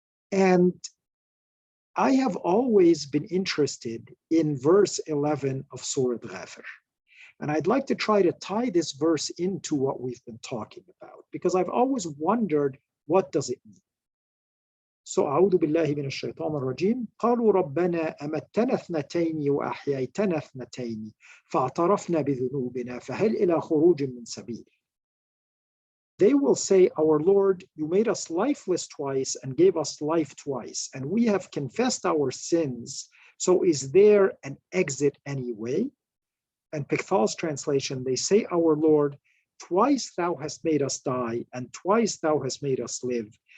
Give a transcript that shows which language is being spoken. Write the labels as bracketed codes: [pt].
[en] And I have always been interested in verse 11 of Surah Ghafir. And I'd like to try to tie this verse into what we've been talking about, because I've always wondered, what does it mean? [ar] So, أعوذ بالله من الشيطان الرجيم قالوا ربنا أمتنا اثنتين وأحييتنا اثنتين فاعترفنا بذنوبنا فهل إلى خروج من سبيل. [en] They will say, our Lord, you made us lifeless twice and gave us life twice, and we have confessed our sins. So is there an exit anyway? And Pichthal's translation, they say, our Lord, twice thou hast made us die, and twice thou hast made us live.